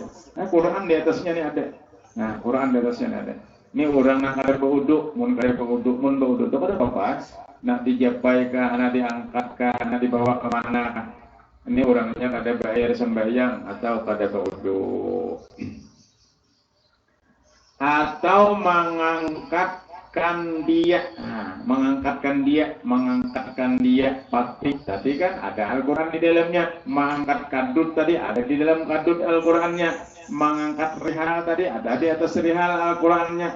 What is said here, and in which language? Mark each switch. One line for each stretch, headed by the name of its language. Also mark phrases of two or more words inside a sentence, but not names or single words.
Indonesian: Nah, Quran di atasnya nih ada. Nah, Quran di atasnya nih ada.
Banjar: Ini orang yang ada beruduk, mun beruduk itu ada apa? Nak dijapai kah, nak diangkat kah, nak dibawa ke mana kah? Ini orangnya kada bayar sembahyang atau kada beruduk.
Indonesian: Atau mengangkatkan dia pati tadi kan ada Al-Quran di dalamnya, mengangkat kadut tadi ada di dalam kadut Al-Qurannya, mengangkat rihal tadi ada di atas rihal Al-Qurannya.